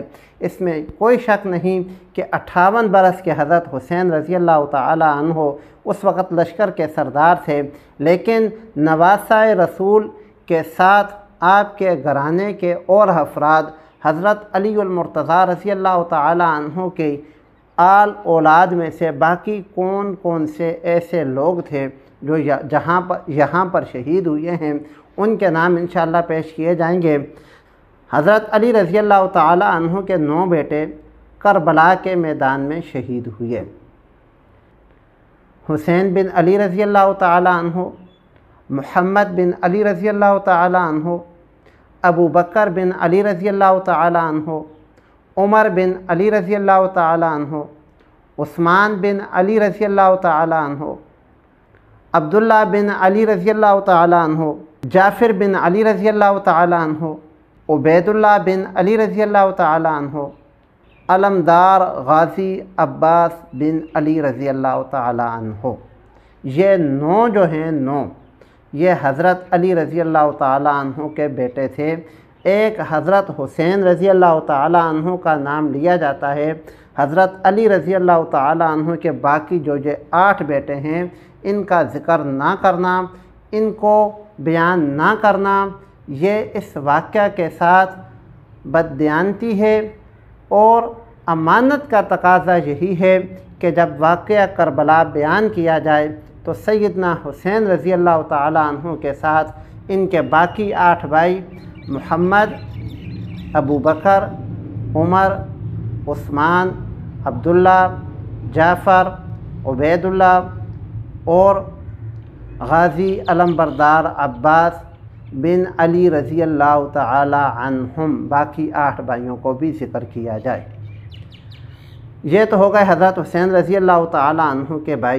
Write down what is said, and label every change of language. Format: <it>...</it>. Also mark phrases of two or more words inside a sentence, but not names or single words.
<ur>اس میں کوئی شک نہیں کہ 58 برس کے حضرت حسین</ur> <ar>رضی اللہ تعالیٰ عنہ</ar> <ur>اس وقت لشکر کے سردار تھے، لیکن نواسۂ رسول کے ساتھ آپ کے گھرانے کے اور افراد حضرت علی المرتضیٰ</ur> <ar>رضی اللہ تعالیٰ عنہ</ar> <ur>کے آل اولاد میں سے باقی کون کون سے ایسے لوگ تھے جو یہاں پر شہید ہوئے ہیں، ان کے نام ان شاء اللہ پیش کیے جائیں گے. حضرت علی</ur> <ar>رضی اللہ تعالیٰ عنہ</ar> <ur>کے 9 بیٹے کربلا کے میدان میں شہید ہوئے.</ur> <ar>حسين بن علي رضي الله تعالى عنه، محمد بن علي رضي الله تعالى عنه، أبو بكر بن علي رضي الله تعالى عنه، عمر بن علي رضي الله تعالى عنه، عثمان بن علي رضي الله تعالى عنه، عبد الله بن علي رضي الله تعالى عنه، جعفر بن علي رضي الله تعالى عنه، عبيد الله بن علي رضي الله تعالى عنه، علمدار غازي عباس بن علي رضي الله تعالى عنه.</ar> <ur>یہ 9 جو ہیں 9، یہ حضرت علی</ur> <ar>رضی اللہ تعالیٰ عنہ</ar> <ur>کے بیٹے تھے. ایک حضرت حسین</ur> <ar>رضی اللہ تعالیٰ عنہ</ar> <ur>کا نام لیا جاتا ہے. حضرت علی</ur> <ar>رضی اللہ تعالیٰ عنہ</ar> <ur>کے باقی جو 8 بیٹے ہیں، ان کا ذکر نہ کرنا، ان کو بیان نہ کرنا، یہ اس واقعے کے ساتھ بددیانتی ہے. اور امانت کا تقاضا یہی ہے کہ جب واقعہ کربلا بیان کیا جائے تو سیدنا حسین</ur> <ar>رضی اللہ تعالیٰ عنہ</ar> <ur>کے ساتھ ان کے باقی 8 بھائی محمد، ابو بکر، عمر، عثمان، عبداللہ، جعفر، عبیداللہ اور غازی علمبردار عباس بن علی</ur> <ar>رضی اللہ تعالیٰ عنہم,</ar> <ur>باقی 8 بھائیوں کو بھی ذکر کیا جائے. یہ تو ہو گئے حضرت حسین</ur> <ar>رضی اللہ تعالیٰ عنہ</ar> <ur>کے بھائی.</ur>